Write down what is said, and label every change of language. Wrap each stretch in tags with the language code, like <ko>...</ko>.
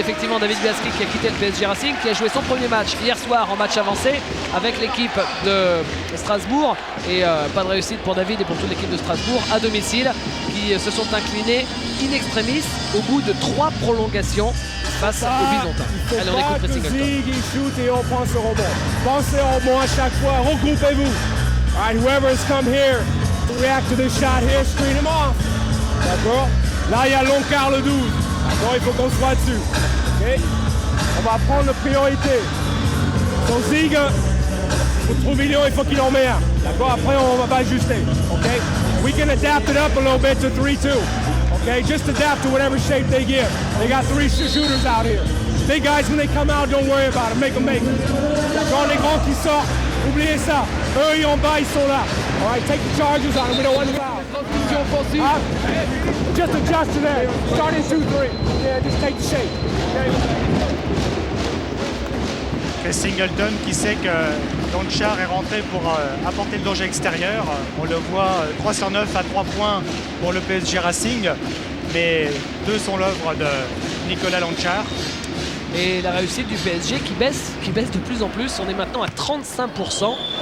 <fr>Effectivement, David Galski qui a quitté le PSG Racing, qui a joué son premier match hier soir en match avancé avec l'équipe de Strasbourg. Et pas de réussite pour David et pour toute l'équipe de Strasbourg à domicile, qui se sont inclinés in extremis au bout de 3 prolongations face aux Byzantins. Allez, on écoute Pressing Zig, il shoot et on prend ce rebond. Pensez au rebond à chaque fois, regroupez-vous.</fr> <en>All right, whoever has come here to react to this shot here, screen him off.</en> <fr>D'accord? Là, il y a Loncar le 12. D'accord, il faut qu'on soit dessus. Okay? On va prendre la priorité. Son Zig, pour Truvillon, il faut qu'il en mette un. D'accord? Après, on va ajuster. Okay?</fr> <en>We can adapt it up a little bit to 3-2. Okay? Just adapt to whatever shape they give. They got 3 shooters out here. Big guys, when they come out, don't worry about it. Make them make it. D'accord?</en> <fr>Les grands qui sortent, oubliez ça. Eux, ils en bas, ils sont là.</fr> <en>All right, take the charges on them. We don't want to foul. Just adjust to that. Start in 2-3. Yeah, just take the shape. Okay?</en> <fr>Chris Singleton qui sait que Lonchar est rentré pour apporter le danger extérieur. On le voit 3 sur 9 à 3 points pour le PSG Racing, mais 2 sont l'œuvre de Nicolas Lonchar. Et la réussite du PSG qui baisse de plus en plus. On est maintenant à 35%.</fr>